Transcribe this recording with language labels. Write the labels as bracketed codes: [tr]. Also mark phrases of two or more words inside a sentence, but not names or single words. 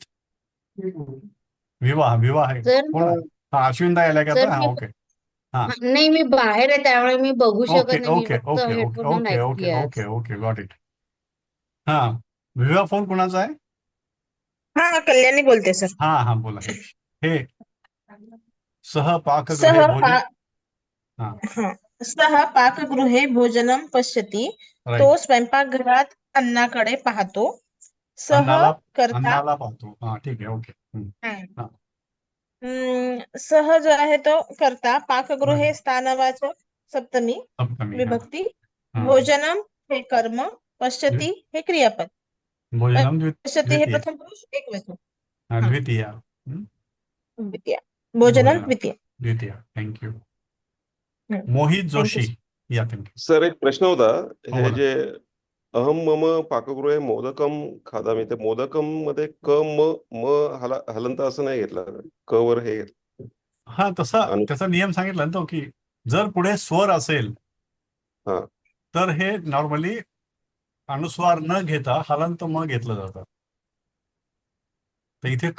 [mr] विवा आहे. सर, कोण आहे? हा, अश्विनी ताई आल्या का सर, आता? हा, ओके. हा, नाही, मी बाहेर आहे, त्यामुळे मी बघू शकत ओके नाही. मी ओके फक्त [en] okay okay [mr] हेडफोन [en] okay okay okay okay, got it. [mr] हा, विवा फोन कोणाचा आहे? हा, कल्याणी बोलते सर. हा हा, बोला. हे [sa] सह पाकगृहे भोजन. [mr] हा, [sa] सह पाकगृहे भोजनम पश्यती. [mr] तो राईट. स्वयंपाकघरात अन्नाकडे पाहतो. सह करता. अन्नाला पाहतो. हा, ठीक आहे. ओके. हा. सह जो आहे तो करता. पाकगृहे स्थानवाचक सप्तमी सप्तमी. विभक्ती. हा. भोजनम हे कर्म. पश्यती हे क्रियापद. भोजनम पश्यती हे द्वितीय. प्रथम पुरुष एकवचन. द्वितीय. द्वितीय. भोजनम द्वितीय. द्वितीय. थँक्यू. मोहित जोशी. या, थँक्यू. सर, एक प्रश्न होता. हे बोला. जे [sa] अहम मम पाकगृहे मोदकम खादामी, [mr] ते मोदकम मध्ये क म हलंत असं नाही घेतलं, क वर हे घेतलं. हा, त्याचा नियम सांगितला ना तो, की जर पुढे स्वर असेल हा. तर हे नॉर्मली अनुस्वार न घेता हलंत म घेतलं जातं. तर इथे ख